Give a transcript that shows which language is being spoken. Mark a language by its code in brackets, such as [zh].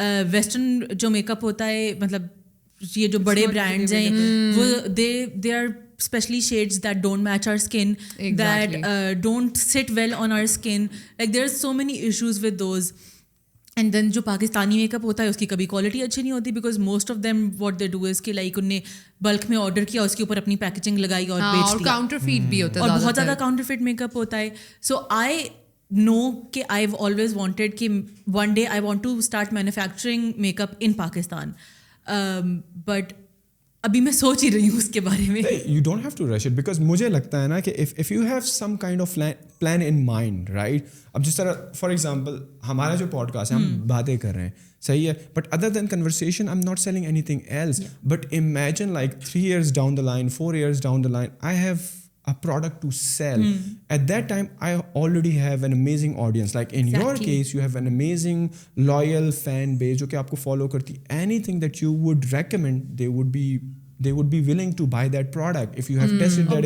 [ur] Western جو make up ہوتا ہے, مطلب یہ جو بڑے برانڈز ہیں وہ [en] They are especially shades that don't match our skin, exactly. that don't sit well on our skin. Like there's so many issues with those. [ur] And then جو پاکستانی میک اپ ہوتا ہے اس کی کبھی کوالٹی اچھی نہیں ہوتی, [en] because most of them what they do is [ur] کہ like انہیں بلک میں آرڈر کیا, اس کے اوپر اپنی پیکیجنگ لگائی اور بیچ دیا, اور کاؤنٹر فیٹ بھی ہوتا ہے, اور بہت زیادہ کاؤنٹر فیٹ میک اپ ہوتا ہے. [en] so I know کہ I have always wanted کہ one day I want to start manufacturing make up in Pakistan, but [ur] ابھی میں سوچ ہی رہی ہوں اس کے بارے میں. [en] you don't have to rush it, because [ur] مجھے لگتا ہے نا کہ [en] If you have some kind of plan in mind, right. [ur] اب جس طرح فار ایگزامپل ہمارا جو پوڈ کاسٹ ہے, ہم باتیں کر رہے ہیں, صحیح ہے, [en] But other then conversation I am not selling any thing else. But imagine like 3 years down the line, 4 years down the line, I have a product to sell. At that time I already have an amazing audience, like in your case you have an amazing loyal fan base [ur] jo ki aapko follow karti. [en] Anything that you would recommend, they would be willing to buy that product if you have tested that.